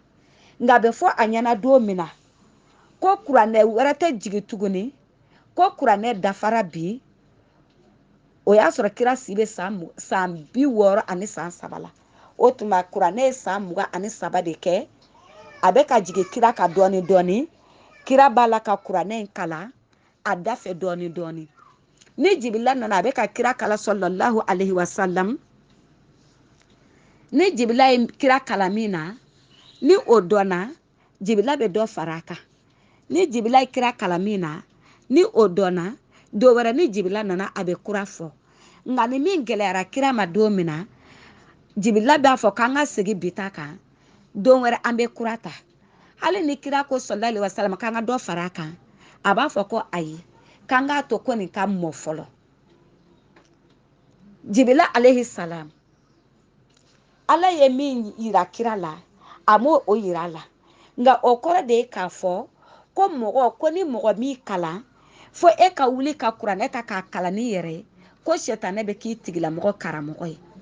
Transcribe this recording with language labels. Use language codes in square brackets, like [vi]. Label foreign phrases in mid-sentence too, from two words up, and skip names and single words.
[bm] Nka a bɛ fɔ a ɲɛna don min na ko kuranɛ wɛrɛ tɛ jigi tuguni ko kuranɛ dafara bi o y'a sɔrɔ kira si bɛ san 63 la. O tuma kuranɛ ye san 23 de kɛ a bɛ ka jigin kira ka dɔɔni dɔɔni. Kira b'a la ka kuranɛ in kalan a da fɛ dɔɔni dɔɔni. Ni jibirila nana a bɛ ka kira kalan [ar] صلى الله عليه وسلم. [bm] Ni jibirila ye kira kalan min na ni o dɔnna jibirila bɛ dɔ fara a kan. Ni jibirila ye kira kalan min na ni o dɔnna don wɛrɛ ni jibirila nana a bɛ kura fɔ. Nka ni min gɛlɛyara kira ma don min na jibirila b'a fɔ k'an ka segin bi ta kan don wɛrɛ an bɛ kura ta. Hali ni kira ko [ar] صلى الله عليه وسلم [bm] k'an ka dɔ fara a kan a b'a fɔ ko ayi k'an k'a to ko nin ka mɔ fɔlɔ. Jibirila [ar] عليه السلام [bm] Ala ye min yira kira la a m'o yira a la. Nka o kɔrɔ de ye k'a fɔ ko ni mɔgɔ min kalan fo e ka wuli ka kuranɛ ta k'a kalan ni yɛrɛ ye ko sɛtanɛ bɛ k'i tigilamɔgɔ karamɔgɔ ye.